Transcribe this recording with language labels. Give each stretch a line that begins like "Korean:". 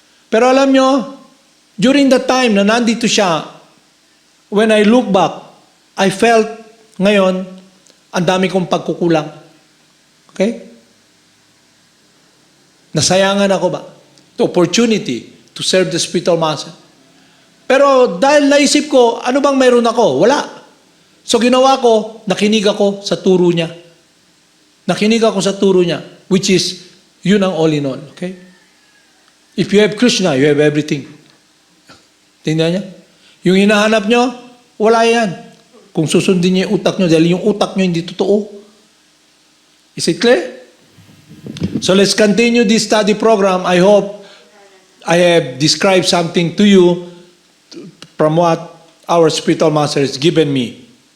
Filipino: Pero alam nyo, during the time na nandito siya,
English: when I look back, I felt
Filipino: ngayon, ang dami kong pagkukulang. Okay? Nasayangan ako ba?
English: The opportunity to serve the spiritual master.
Filipino: Pero dahil naisip ko, ano bang mayroon ako? Wala. So ginawa ko, nakinig ako sa turo niya. Nakinig ako sa turo niya,
English: which is, yun ang all in all. Okay? If you have Krishna, you have everything.
Filipino: Tingnan niya? Yung hinahanap nyo, wala yan. Kung susundin niyo yung utak nyo, dahil yung utak nyo hindi totoo.
English: Is it clear? So let's continue this study program. I hope I have described something to you from what our spiritual master has given me.